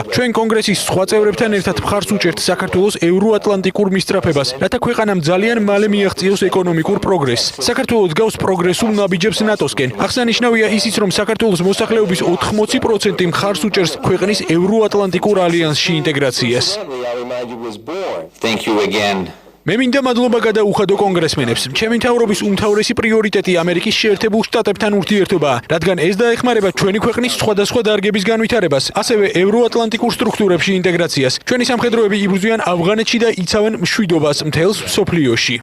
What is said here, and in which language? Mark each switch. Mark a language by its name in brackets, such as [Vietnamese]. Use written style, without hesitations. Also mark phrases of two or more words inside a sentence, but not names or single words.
[Georgian] ჩვენ კონგრესის სხვა წევრებთან ერთად მხარს უჭერთ საქართველოს ევროატლანტიკურ მისწრაფებას, რათა ქვეყანამ ძალიან მალე მიაღწიოს ეკონომიკურ პროგრესს. საქართველოს გავს პროგრესულ ნაბიჯებს ნატოსკენ. აღსანიშნავია ისიც, რომ საქართველოს მოსახლეობის 80% მხარს უჭერს ქვეყნის ევროატლანტიკურ ალიანსში ინტეგრაციას. [English] Thank you again. [Georgian] მე მინდა მადლობა გადაუხადო კონგრესმენებს. ჩემი მთავრობის უმთავრესი პრიორიტეტი ამერიკის შეერთებულ შტატებთან ურთიერთობაა, რადგან ეს დაეხმარება ჩვენი ქვეყნის სხვადასხვა დარგების განვითარებას, ასევე ევროატლანტიკურ სტრუქტურებში ინტეგრაციას. ჩვენი სამხედროები იბრძვიან ავღანეთში და იცავენ მშვიდობას მთელს მსოფლიოში.